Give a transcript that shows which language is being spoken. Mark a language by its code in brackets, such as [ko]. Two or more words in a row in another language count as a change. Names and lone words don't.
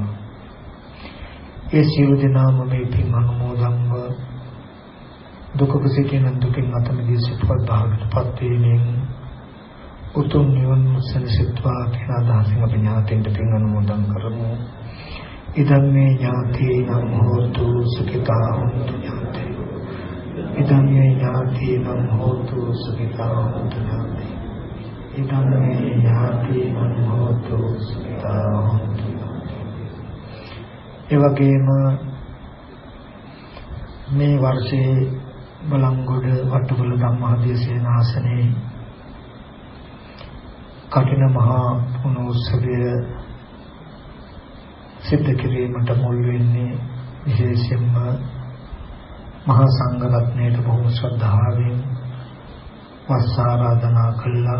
[si] ඒ සියලු දෙනාම මේ පින් අනුමෝදන්ව දුකක සිටින දුකින් අත මිදී සිටවත් භාගයටපත් වීමෙන් උතුම් නිවන සැනසෙත්වා කියන අදහසින් අපි ඥාතීන්ට පින් අනුමෝදන් කරමු. [pi] ඉදම් මේ ඥාතීනම් හෝතු සුඛිතා හොන්තු ඥාතේ. ඉදම් මේ ඥාතීනම් හෝතු සුඛිතා හොන්තු ඥාතේ. ඉදම් මේ ඥාතීනම් හෝතු සුඛිතා හොන්තු. [si] ඒ වගේම මේ වර්ෂයේ බලංගොඩ වට්ටුවල ධම්මාදී සේනාසනේ කඨින මහා පුණෝත්සවය සිද්ධ කිරීමට මුල් වෙන්නේ විශේෂයෙන්ම මහා සංඝ රත්නයට බොහොම ශ්‍රද්ධාවෙන් වස් ආරාධනා කළා.